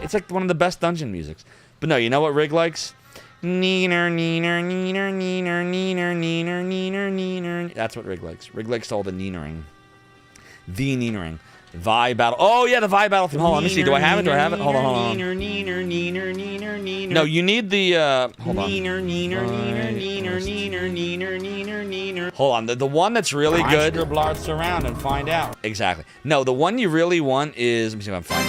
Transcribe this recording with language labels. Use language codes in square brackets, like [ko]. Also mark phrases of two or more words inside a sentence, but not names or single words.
[en] It's like one of the best dungeon musics. But no, you know what Rig likes? Neener, neener, neener, neener, neener, neener, neener, neener. That's what Rig likes. Rig likes all the neenering. The neenering. Vi battle. Oh, yeah, the Vi battle theme. Hold on, let me see. Do I have it? Do I have it? Hold on, hold on. Neener, neener, neener, neener, neener. No, you need the, hold on. Neener, neener, neener, neener, neener, neener, neener, neener. Hold on, the one that's really good. Scribblard around and find out. Exactly. No, the one you really want is, let me see if I can find it.